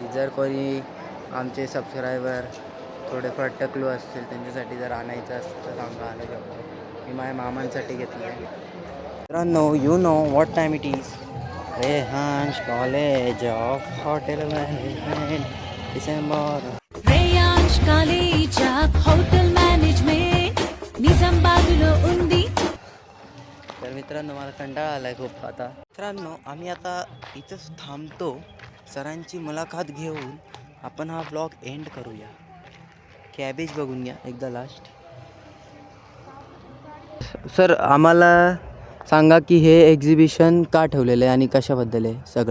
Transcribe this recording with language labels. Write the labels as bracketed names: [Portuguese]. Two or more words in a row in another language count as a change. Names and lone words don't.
[Marathi] जर कोणी आमचे सबस्क्रायबर थोडेफार टकलो असतील, त्यांच्यासाठी जर आणायचं असतं तर आम्हाला आणू शकतो. मी माझ्या मामांसाठी घेतलं आहे. मित्रांनो, [English] you know what time it is. [Marathi] रेहान्स कॉलेज ऑफ हॉटेल मॅनेजमेंट, डिसेंबर. [Telugu] రేయాంష్ కాలేజ్ ఆఫ్ హోటల్ మేనేజ్మెంట్ నిజామాబాద్లో ఉంది. [Marathi] तर मित्रांनो मला कंटाळा आला आहे खूप आता. मित्रांनो आम्ही आता इथंच थांबतो. सरांची मुलाखत घेऊन आपण हा [English] blog end [Marathi] करूया. कॅबेज बघून घ्या एकदा लास्ट. सर आम्हाला सांगा की हे एक्झिबिशन का ठेवलेलं आहे आणि कशाबद्दल आहे सगळं.